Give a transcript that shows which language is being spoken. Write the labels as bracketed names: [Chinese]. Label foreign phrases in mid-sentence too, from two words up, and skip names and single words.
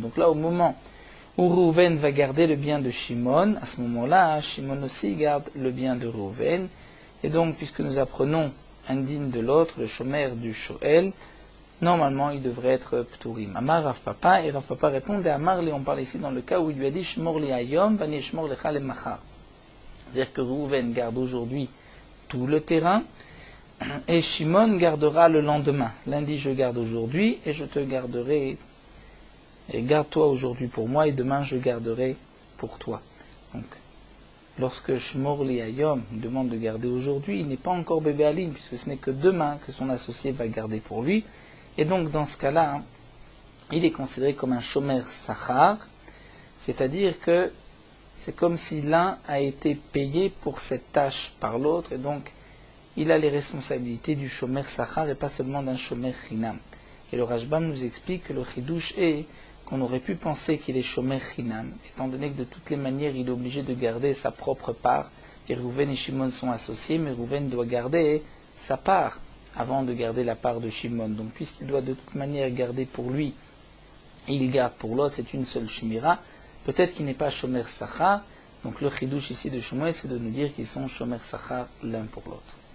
[French] Donc là au moment où Reuven va garder le bien de Shimon, à ce moment-là, Shimon aussi garde le bien de Reuven. Et donc, puisque nous apprenons un din de l'autre, le shomer du Shoel, normalement, il devrait être pturim. Amar Rav Papa, et Rav Papa répond, et Amar, on parle ici dans le cas où il lui a dit, [Hebrew] שמור לי היום, ואני שמור לך למחר. [French] C'est-à-dire que Reuven garde aujourd'hui tout le terrain, et Shimon gardera le lendemain. Lundi, je garde aujourd'hui, et je te garderai. Et garde-toi aujourd'hui pour moi, et demain je garderai pour toi. Donc, lorsque [Hebrew] שמור לי היום [French] demande de garder aujourd'hui, il n'est pas encore bébé Alim, puisque ce n'est que demain que son associé va garder pour lui. Et donc, dans ce cas-là, il est considéré comme un [Hebrew] שומר שכר, [French] c'est-à-dire que c'est comme si l'un a été payé pour cette tâche par l'autre, et donc il a les responsabilités du [Hebrew] שומר שכר [French] et pas seulement d'un [Hebrew] שומר חינם. [French] Et le Rashbam nous explique que le chidouche est qu'on aurait pu penser qu'il est [Hebrew] שומר חינם, [French] étant donné que de toutes les manières il est obligé de garder sa propre part, et Reuven et Shimon sont associés, mais Reuven doit garder sa part avant de garder la part de Shimon. Donc puisqu'il doit de toute manière garder pour lui, et il garde pour l'autre, c'est une seule shmira, peut-être qu'il n'est pas [Hebrew] שומר שכר, [French] donc le chidouche ici de Shmuel, c'est de nous dire qu'ils sont [Hebrew] שומר שכר [French] l'un pour l'autre.